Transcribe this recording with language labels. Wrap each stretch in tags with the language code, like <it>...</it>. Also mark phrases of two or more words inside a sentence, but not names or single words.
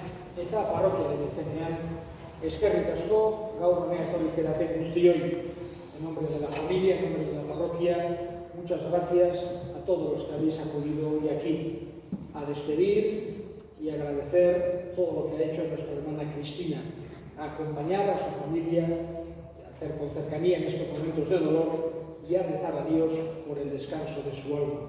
<eu>eta parrokiaren izenean eskerrik asko gaur honea etorri guztioi.</eu> <es>En nombre de la familia, en nombre de la parroquia, muchas gracias a todos los que habéis acudido hoy aquí a despedir y agradecer todo lo que ha hecho nuestra hermana Cristina, a acompañar a su familia, a hacer con cercanía en estos momentos de dolor y a rezar a Dios por el descanso de su alma.</es>